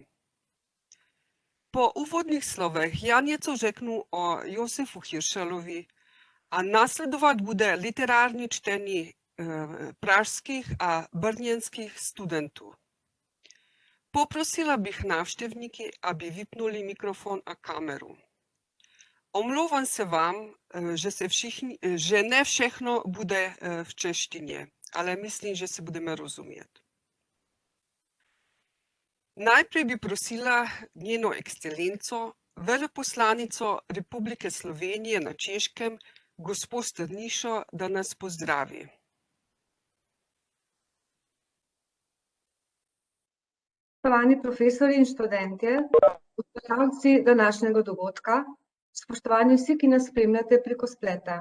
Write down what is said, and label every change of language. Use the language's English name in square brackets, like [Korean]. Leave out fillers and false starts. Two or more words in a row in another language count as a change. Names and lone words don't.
[Czech] Po úvodních slovech já něco řeknu o Josefu Hiršelovi a následovat bude literární čtení pražských a brněnských studentů. Poprosila bych návštěvníky, aby vypnuli mikrofon a kameru. Omlouvám se vám, že ne všechno bude v češtině, ale myslím, že se budeme rozumět. [Slovenian] Najprej bi prosila njeno ekscelenco, veleposlanico Republike Slovenije na Češkem, gospo Strnišo, da nas pozdravi. Spoštovani profesori in študentje, udeleženci današnjega dogodka, spoštovani vsi, ki nas spremljate preko spleta.